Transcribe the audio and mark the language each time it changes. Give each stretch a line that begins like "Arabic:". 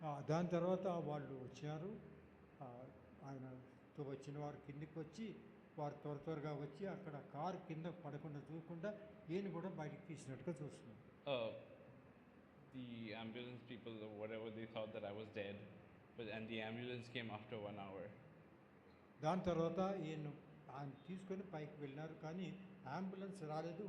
Telugu: దాని తర్వాత వాళ్ళు వచ్చారు, ఆయనతో వచ్చిన వారు కిందికి వచ్చి వారు త్వరగా వచ్చి అక్కడ కారు కింద పడకుండా చూడకుండా ఈయన కూడా బయటికి తీసినట్టుగా చూస్తున్నారు.
English: The ambulance people or whatever, they thought that I was dead, and the ambulance came after 1 hour.
Telugu: దాని తర్వాత ఈయన ఆయన తీసుకొని పైకి వెళ్ళినారు, కానీ అంబులెన్స్ రాలేదు.